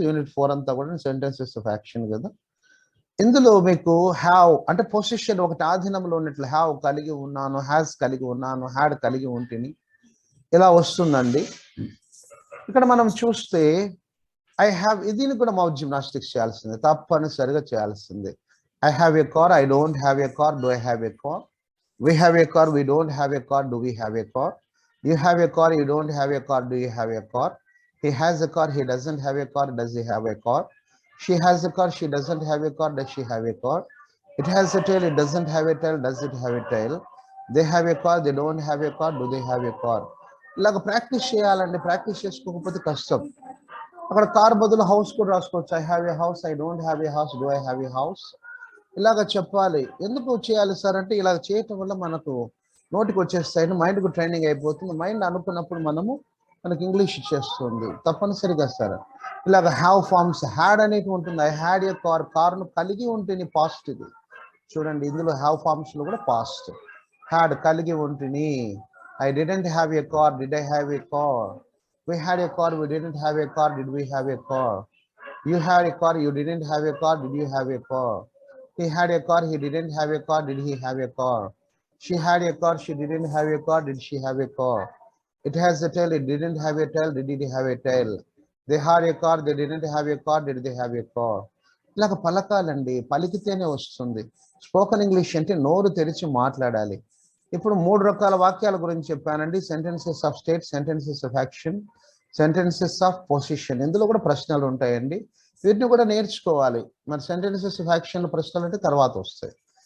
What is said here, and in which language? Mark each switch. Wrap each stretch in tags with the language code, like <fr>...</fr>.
<te>Unit 4 అంతా కూడా sentences of action కదా. ఇందులో మీకు హ్యావ్ అంటే పొజిషన్ ఒకటి ఆధీనంలో ఉన్నట్లు, హ్యావ్ కలిగి ఉన్నాను, హ్యాస్ కలిగి ఉన్నాను, హ్యాడ్ కలిగి ఉంటిని, ఇలా వస్తుందండి. ఇక్కడ మనం చూస్తే ఐ హ్యావ్, దీన్ని కూడా మౌత్ జిమ్నాస్టిక్స్ చేయాల్సిందే, తప్పనిసరిగా చేయాల్సిందే.</te> <en>I have a car, I don't have a car, do I have a car, we have a car, we don't have a car, do we have a car, you have a car, you don't have a car, do you have a car, he has a car, he doesn't have a car, does he have a car, she has a car, she doesn't have a car, does she have a car, it has a tail, it doesn't have a tail, does it have a tail, they have a car, they don't have a car, do they have a car.</en> <te>ఇలాగ practice చేయాలండి. Practice చేసుకోకపోతే కష్టం. అక్కడ car బదులు house కూడా రాసుకోవచ్చు.</te> <en>I have a house,</en> <te>I don't have ఏ house, do I have ఏ house, ఇలాగ చెప్పాలి. ఎందుకు చేయాలి సార్ అంటే, ఇలాగ చేయటం వల్ల మనకు నోటికి వచ్చేస్తాయని మైండ్‌కు ట్రైనింగ్ అయిపోతుంది. మైండ్ అనుకున్నప్పుడు మనకి ఇంగ్లీష్ ఇచ్చేస్తుంది. తప్పనిసరిగా సార్. ఇలాగ హ్యావ్ ఫార్మ్స్ హ్యాడ్ అనేది ఉంటుంది.</te> <en>I had a car,</en> <te>కార్‌ను కలిగి ఉంటేనే పాస్ట్ ఇది. చూడండి ఇందులో హ్యావ్ ఫార్మ్స్‌లో కూడా పాస్ట్. హ్యాడ్ కలిగి ఉంటిని.</te> <en>I didn't have a car, did I have a car? We had a car, we didn't have a car, did we have a car? You had a car, you didn't have a car, did you have a car? He had a car, he didn't have a car, did he have a car? She had a car, she didn't have a car, did she have a car? It has a tail, it didn't have a tail, did it have a tail? They had a car, they didn't have a car, did they have a car?</en> <te>ఇలాగ పలకాలండి, పలికితేనే వస్తుంది. Spoken English అంటే నోరు తెరిచి మాట్లాడాలి. ఇప్పుడు 3 రకాల వాక్యాల గురించి చెప్పానండి. Sentences of state, sentences of action, sentences of position. ఇందులో కూడా ప్రశ్నలు ఉంటాయండి. వీటిని కూడా నేర్చుకోవాలి. మరి సెంటెన్సెస్ ఆఫ్ యాక్షన్ ప్రశ్నలు అంటే తర్వాత వస్తాయి.</te>